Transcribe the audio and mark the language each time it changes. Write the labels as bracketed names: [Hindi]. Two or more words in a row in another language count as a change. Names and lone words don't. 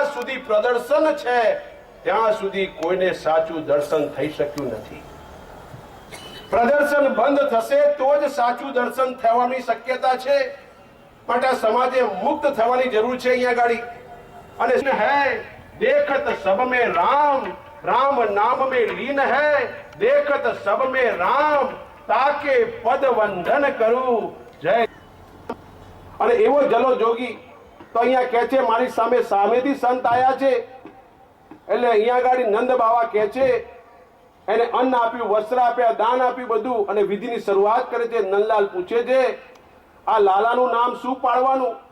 [Gujarati] સુધી પ્રદર્શન છે ત્યાં સુધી કોઈને સાચું દર્શન થઈ શક્યું નથી. પ્રદર્શન બંધ થશે તો જ સાચું દર્શન થવાની શક્યતા છે. માટે સમાજે મુક્ત થવાની જરૂર છે અહીંયા ગાડી. [Hindi] અને है देखत सब में राम, राम नाम में लीन है, देखत सब में राम, ताके पद वंदन करूं जय. [Gujarati] અને એવો જલો જોગી તો અહીંયા કહે છે, મારી સામેથી સંત આયા છે. એટલે અહીંયા ગાડી નંદ બાવા કહે છે, એને અન્ન આપ્યું, વસ્ત્ર આપ્યા, દાન આપ્યું બધું, અને વિધિની શરૂઆત કરે છે. નંદલાલ પૂછે છે આ લાલાનું નામ શું પાડવાનું?